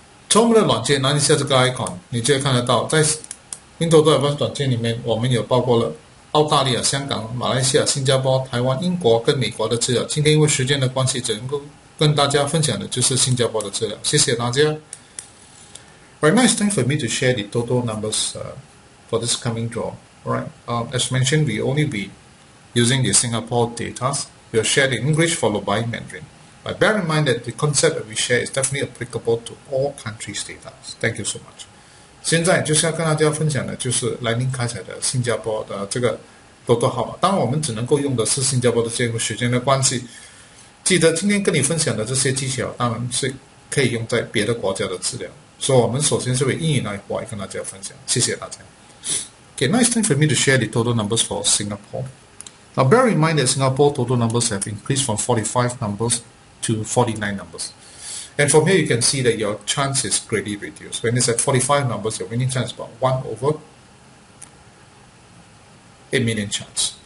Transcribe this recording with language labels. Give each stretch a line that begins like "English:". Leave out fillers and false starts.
Chinese: 从我们的软件按一下这个 icon， 你就会看得到，在 WinToto Advance 软件里面，我们有包括了澳大利亚、香港、马来西亚、新加坡、台湾、英国跟美国的资料。今天因为时间的关系，只能够跟大家分享的就是新加坡的资料。谢谢大家。
English: Right now it's time for me to share the Toto numbers for this coming draw. Alright, as mentioned, we only be using the Singapore data. We will share in English followed by Mandarin. But bear in mind that the concept that we share is definitely applicable to all countries' data. Thank you so much.
Chinese: 现在就是要跟大家分享的就是来临开采的新加坡的这个Toto号码。当然我们只能够用的是新加坡的这个时间的关系。记得今天跟你分享的这些技巧，当然是可以用在别的国家的资料。所以我们首先是为英语那一块跟大家分享。谢谢大家。
English: Okay, now it's time for me to share the total numbers for Singapore. Now bear in mind that Singapore total numbers have increased from 45 numbers to 49 numbers. And from here you can see that your chance is greatly reduced. When it's at 45 numbers, your winning chance is about 1 over 8 million chance.